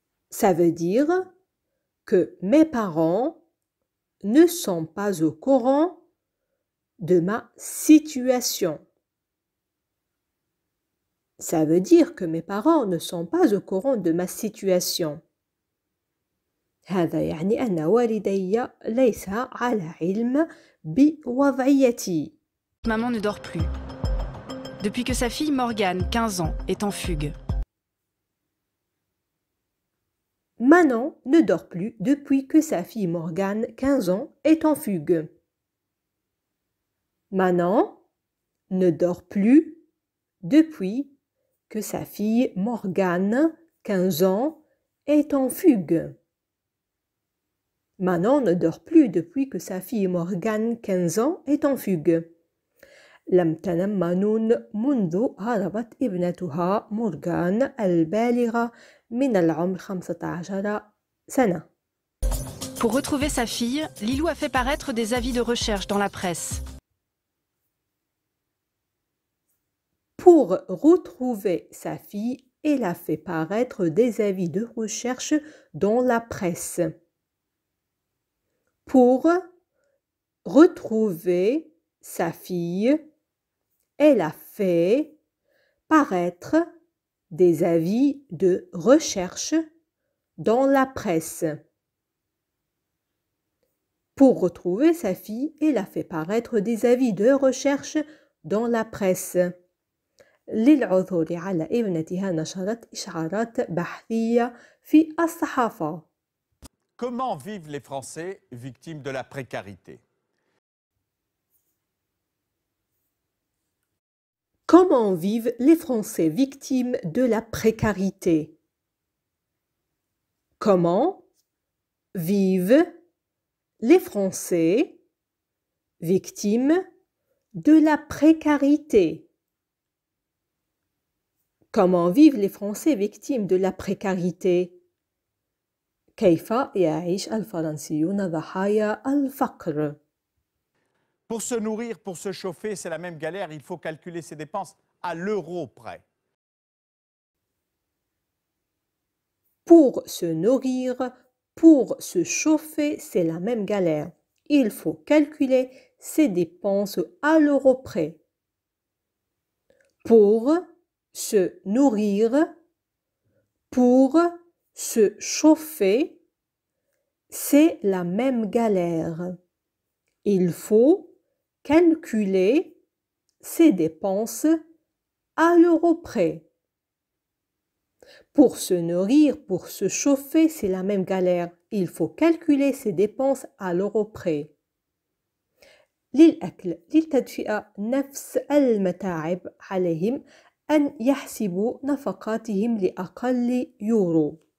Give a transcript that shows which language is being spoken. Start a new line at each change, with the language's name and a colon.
French: Ça veut dire que mes parents ne sont pas au courant de ma situation. Ça veut dire que mes parents ne sont pas au courant de ma situation.
Arabic: هذا يعني أن والدي ليس على علم بوضعيتي.
French: Maman ne dort plus. Depuis que sa fille Morgane, 15 ans, est en fugue. Manon ne dort plus depuis que sa fille Morgane, 15 ans, est en fugue. Manon ne dort plus depuis que sa fille Morgane, 15 ans, est en fugue. Manon ne dort plus depuis que sa fille Morgane, 15 ans, est en fugue.
Arabic: لم تنم مانون منذ هربت ابنتها مورغان البالغة من العمر 15 سنة.
French: Pour retrouver sa fille, Lilou a fait paraître des avis de recherche dans la presse. Pour retrouver sa fille, elle a fait paraître des avis de recherche dans la presse. Pour retrouver sa fille, elle a fait paraître des avis de recherche dans la presse. Pour retrouver sa fille, elle a fait paraître des avis de recherche dans la presse.
Arabic: للعثور على ابنتها نشرت إشعارات بحثية في الصحافة.
French: Comment vivent les Français victimes de la précarité? Comment vivent les Français victimes de la précarité? Comment vivent les Français victimes de la précarité? Comment vivent les Français victimes de la précarité?
Arabic: كيف يعيش الفرنسيون ضحايا الفقر؟
French: Pour se nourrir, pour se chauffer, c'est la même galère. Il faut calculer ses dépenses à l'euro près. Pour se nourrir, pour se chauffer, c'est la même galère. Il faut calculer ses dépenses à l'euro près. Pour se nourrir, pour se chauffer, c'est la même galère. Il faut calculer ses dépenses à l'euro près. Pour se nourrir, pour se chauffer, c'est la même galère. Il faut calculer ses dépenses à l'euro près.
Arabic: للأكل للتدفئة نفس المتاعب عليهم أن يحسبوا نفقاتهم لأقل يورو.